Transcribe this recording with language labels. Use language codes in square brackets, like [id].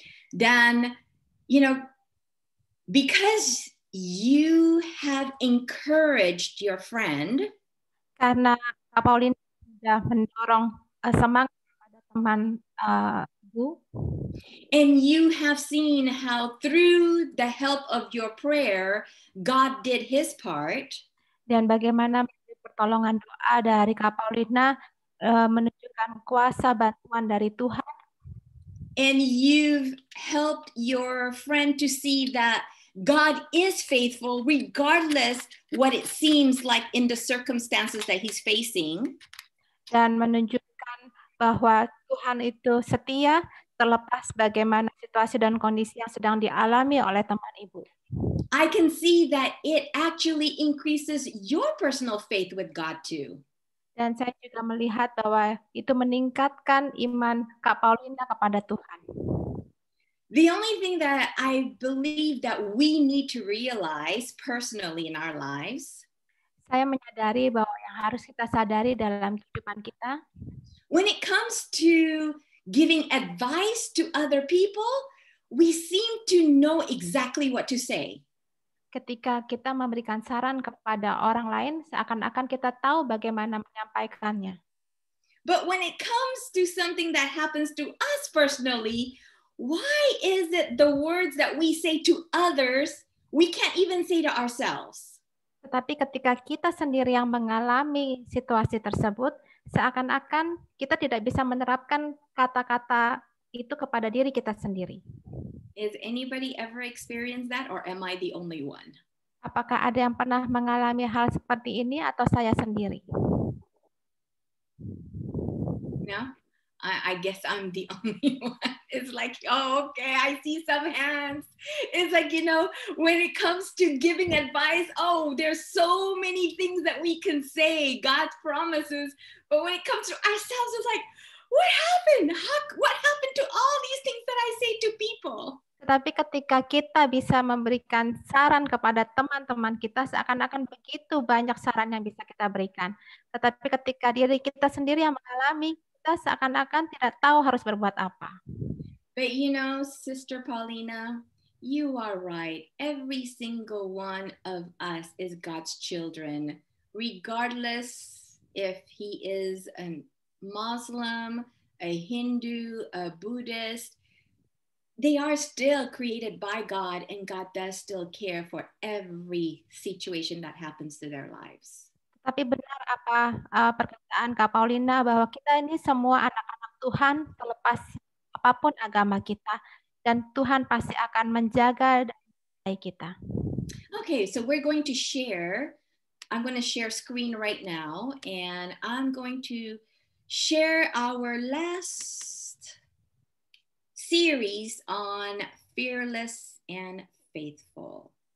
[en] Dan, because you have encouraged your friend, [id] karena Kak Paulina sudah mendorong semangat pada teman Bu, [en] and you have seen how through the help of your prayer, God did His part. [id] Dan bagaimana pertolongan doa dari Kak Paulina menunjukkan kuasa bantuan dari Tuhan. [en] And you've helped your friend to see that God is faithful regardless what it seems like in the circumstances that he's facing. [id] Dan menunjukkan bahwa Tuhan itu setia terlepas bagaimana situasi dan kondisi yang sedang dialami oleh teman ibu. [en] I can see that it actually increases your personal faith with God too. [id] Dan saya juga melihat bahwa itu meningkatkan iman Kak Paulina kepada Tuhan. [en] The only thing that I believe that we need to realize personally in our lives, [id] Saya menyadari bahwa yang harus kita sadari dalam kehidupan kita, [en] when it comes to giving advice to other people, we seem to know exactly what to say. [id] ketika kita memberikan saran kepada orang lain, seakan-akan kita tahu bagaimana menyampaikannya. [en] But when it comes to something that happens to us personally, why is it the words that we say to others, we can't even say to ourselves? [id] Tetapi ketika kita sendiri yang mengalami situasi tersebut, seakan-akan kita tidak bisa menerapkan kata-kata itu kepada diri kita sendiri. [en] Is anybody ever experienced that, or am I the only one? [id] Apakah ada yang pernah mengalami hal seperti ini atau saya sendiri? [en] No? I guess I'm the only one. It's like, oh, okay, I see some hands. It's like, you know, when it comes to giving advice, oh, there's so many things that we can say, God's promises. But when it comes to ourselves, it's like, what happened? What happened to all these things that I say to people? [id] Tetapi ketika kita bisa memberikan saran kepada teman-teman kita, seakan-akan begitu banyak saran yang bisa kita berikan. Tetapi ketika diri kita sendiri yang mengalami, kita seakan-akan tidak tahu harus berbuat apa. [en] But you know, Sister Paulina, you are right. Every single one of us is God's children, regardless if he is a Muslim, a Hindu, a Buddhist. They are still created by God, and God does still care for every situation that happens to their lives. [id] Tapi benar apa perkataan Kak Paulina bahwa kita ini semua anak-anak Tuhan terlepas apapun agama kita, dan Tuhan pasti akan menjaga dan mencintai kita. [en] Okay, so we're going to share. I'm going to share screen right now, and I'm going to share our last series on fearless and faithful.